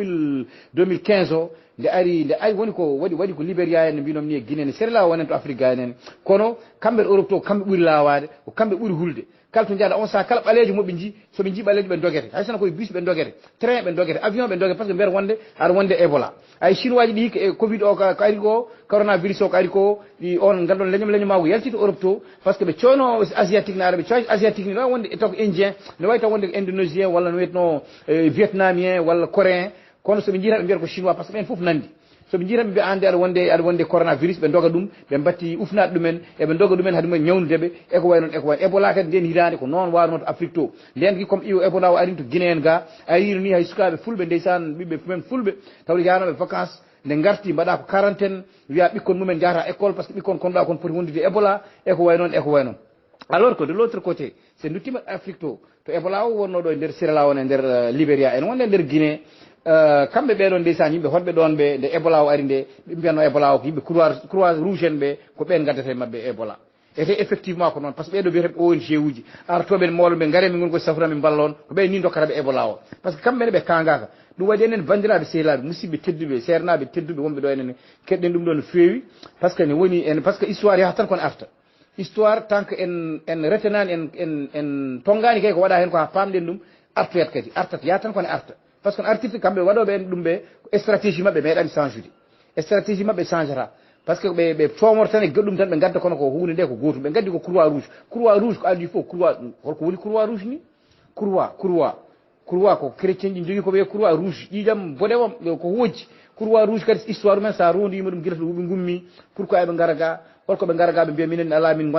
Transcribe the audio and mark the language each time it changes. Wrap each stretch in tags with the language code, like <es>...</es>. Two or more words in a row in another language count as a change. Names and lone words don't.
<ff>2015 o nde ari woni ko waɗi ko Libéria en mbinom ni e Guinée ne Sierra Leone wonen to Afrique ga en kono kamɓe ɗo Europe to kamɓe ɓuuri lawade ko kamɓe ɓuuri hulde kala to jaaɗa on saaha kala ɓalejo moɓe ji soɓe jii ɓalejo ɓe dogete hay sono koye bus ɓe dogete train ɓe dogete avion ɓe dogete</ff> <fr>par ce que</fr> <ff>mbiyata wonde aɗa wonde Ebola ay chinois ji ɗi e covid o ko ari ko coronavirus o ko ari ko ɗi on gandon leñoma ko yalti to Europe to</ff> <fr>par ce que</fr> <ff>ɓe coono asiatique ne ara ɓe cooy asiatique ne wawi wonde taw ko indien ne wawi taw wonde ko indonésien walla no wiyetno vietnamien walla coréen kono soɓe jiita ɓe mbiyata ko chinois</ff> <fr>par ce que</fr> <ff>ɓen foof nandi soɓe jiitan ɓe ande aɗa wonde coronavirus ɓe doga ɗum ɓe batti ufnade ɗumen eɓe doga ɗumen haade mumen ñawnudeɓe eko way noon Ebola kadi nden hitande ko noon wawno to Afrique to nden ki comme Ebola o arini to Guinée en ga arino ni hay sukaɓe fulɓe ndeysan ɓiɓɓe mumen fulɓe tawde yanoɓe vacances nde garti mbaɗa ko quarantaine wiya ɓikkon mumen jahata école</ff> <fr>par ce que</fr> <ff>ɓikkon konɗa kon poti wondude Ebola eko way noon</ff> <fr>alors que de l'autre côté c'est</fr> <ff>duttima Afrique to Ebola o wonno ɗo e nder Sierra Leone e nder Libéria en wonde nder Guinée kamɓe ɓeɗon ndeysan yimɓe honɓe ɗon ɓe nde Ebola o ari nde ɓe mbiyatno Ebola o ko yimɓe croix rouge en ɓe ko ɓen gaddata mabɓe Ebola ete effectivement ko noon</ff> <fr>par ce que</fr> <ff>ɓeɗo biyeteɓe ONG uji artoɓe mawɓe ɓe gaare min goni koye saframi balla on ko ɓen ni dokkataɓe Ebola o</ff> <fr>par ce que</fr> <ff>kamɓene ɓe kangaka ɗum waɗi enen bandiraɓe sehlaɓe musidɓe tedduɓe sernaɓe tedduɓe wonɓe ɗo enen keɗɗen ɗum ɗo no feewi</ff> <fr>par ce que</fr> <ff>ne woni</ff> <fr>par ce que</fr> <ff>histoire yaha tan kono arta</ff> <fr>histoire tant que</fr> <ff>en retenani en tongani kay ko waɗa hen ko ha pamɗen ɗum artoyat kadi artat yaha tan kono arta</ff> <fr>par ce que</fr> <ff>artirte kamɓe waɗoɓe en ɗum ɓe stratégie mabɓe meeɗani change ude stratégie mabɓe changera</ff> <fr>par ce que</fr> <ff>ɓe comor tan e goɗɗum tan ɓe gadda kono ko hunde nde ko gotum ɓe gaddi ko croix rouge ko adi fof croix holko woni croix rouge ni croix ko chrétien ji jogui ko wiye croix rouge ƴiƴam boɗewam ko hojji croix rouge kadi histoire mumen sa rondima ɗum guila to ɓe gummi pourquoi eɓe gara ga holko ɓe gara ga ɓe mbiya minen ala min</ff>